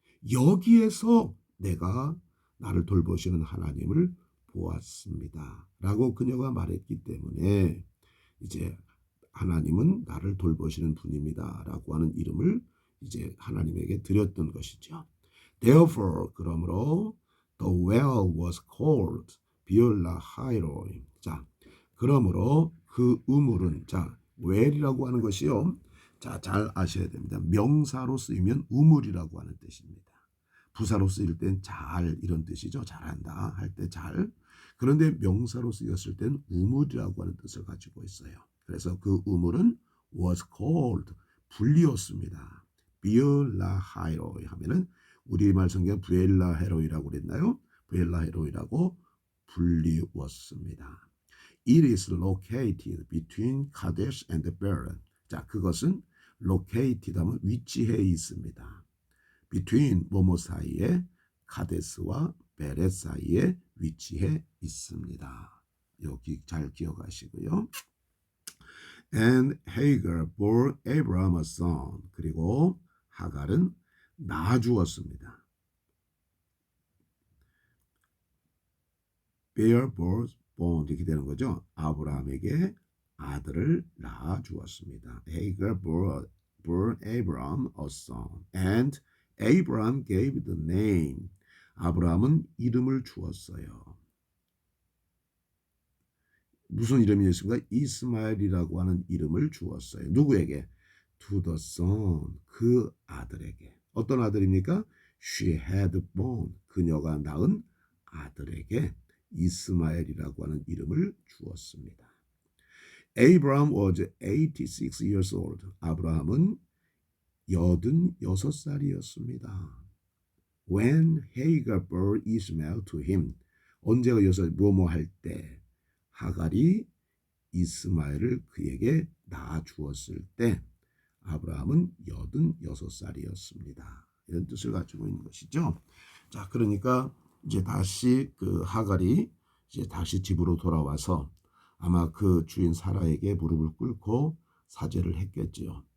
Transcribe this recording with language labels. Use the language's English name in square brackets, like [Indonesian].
[Korean] 여기에서 내가 나를 돌보시는 하나님을 보았습니다. 라고 그녀가 말했기 때문에 이제 하나님은 나를 돌보시는 분입니다. 라고 하는 이름을 이제 하나님에게 드렸던 것이죠. [English] Therefore, [Korean] 그러므로 [English] the well was called 비올라 하이로임. [Korean] 자, 그러므로 그 우물은 자, well이라고 하는 것이요. 자, 잘 아셔야 됩니다. 명사로 쓰이면 우물이라고 하는 뜻입니다. 부사로 쓰일 땐 잘 이런 뜻이죠. 잘한다 할 때 잘. 그런데 명사로 쓰였을 땐 우물이라고 하는 뜻을 가지고 있어요. 그래서 그 우물은 [English] was called [Korean] 불리었습니다. 비올라 하이로이 하면은 우리말 성경 부엘라 헤로이라고 그랬나요? 부엘라 헤로이라고 불리웠습니다. [English] It is located between Kadesh and Bered. [Korean] 자, 그것은 located 하면 위치해 있습니다. between 뭐뭐 사이에 카데스와 베렛 사이에 위치해 있습니다. 여기 잘 기억하시고요. [English] And Hagar bore Abraham a son. [Korean] 그리고 하갈은 낳아주었습니다. [English] bear bore born [Korean] 이렇게 되는 거죠. 아브라함에게 아들을 낳아주었습니다. [English] Hagar bore Abraham a son. And Abraham gave the name. [Korean] 아브라함은 이름을 주었어요. 무슨 이름이었습니까? 이스마엘이라고 하는 이름을 주었어요. 누구에게? [English] To the son. [Korean] 그 아들에게. 어떤 아들입니까? [English] She had born. [Korean] 그녀가 낳은 아들에게 이스마엘이라고 하는 이름을 주었습니다. [English] Abraham was 86 years old. [Korean] 아브라함은 86살이었습니다. [English] When Hagar bore Ishmael to him. [Korean] 언제가 여기서 뭐뭐 할 때 하갈이 이스마엘을 그에게 낳아주었을 때 아브라함은 86살이었습니다. 이런 뜻을 가지고 있는 것이죠. 자, 그러니까 이제 다시 그 하갈이 이제 다시 집으로 돌아와서 아마 그 주인 사라에게 무릎을 꿇고 사죄를 했겠지요.